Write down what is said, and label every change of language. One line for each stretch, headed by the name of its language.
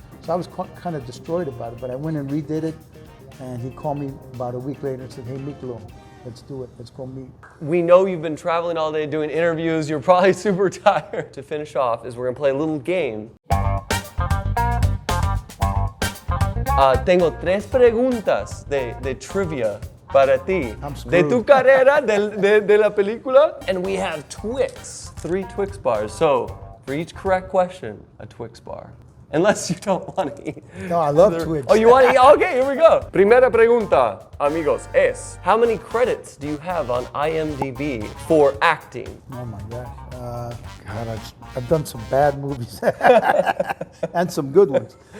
English: So I was kind of destroyed about it, but I went and redid it, and he called me about a week later and said, "Hey, Miklo, let's do it, let's go meet." We know you've been traveling all day doing interviews, you're probably super tired. To finish off is we're gonna play a little game.
Spanish: Tengo tres preguntas de trivia para ti, de tu carrera, de la película,
English: and we have Twix, 3 Twix bars. So for each correct question, a Twix bar. Unless you don't want to eat. No, I love Twix. Oh, you want to eat? Okay, here we go.
Spanish: Primera pregunta, amigos, es,
English: how many credits do you have on IMDb for acting? Oh my gosh. God, I've done some bad movies and some good ones.